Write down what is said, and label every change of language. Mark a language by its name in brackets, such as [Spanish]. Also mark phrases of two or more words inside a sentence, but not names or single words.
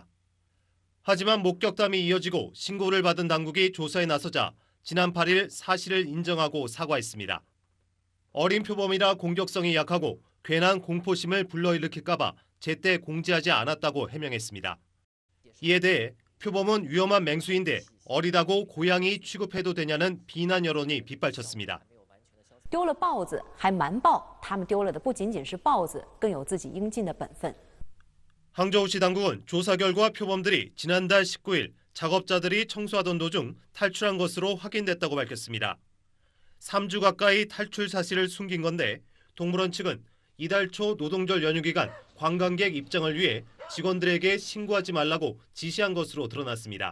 [Korean] 하지만 목격담이 이어지고 신고를 받은 당국이 조사에 나서자 지난 8일 사실을 인정하고 사과했습니다. 어린 표범이라 공격성이 약하고 괜한 공포심을 불러일으킬까 봐 제때 공지하지 않았다고 해명했습니다. 이에 대해 표범은 위험한 맹수인데 어리다고 고양이 취급해도 되냐는 비난 여론이 빗발쳤습니다. [Chinese] 丢了豹子还瞒报，他们丢了的不仅仅是豹子，更有自己应尽的本分。 [Korean] 항저우시 당국은 조사 결과 표범들이 지난달 19일 작업자들이 청소하던 도중 탈출한 것으로 확인됐다고 밝혔습니다. 3주 가까이 탈출 사실을 숨긴 건데 동물원 측은 이달 초 노동절 연휴 기간 관광객 입장을 위해 직원들에게 신고하지 말라고 지시한 것으로 드러났습니다.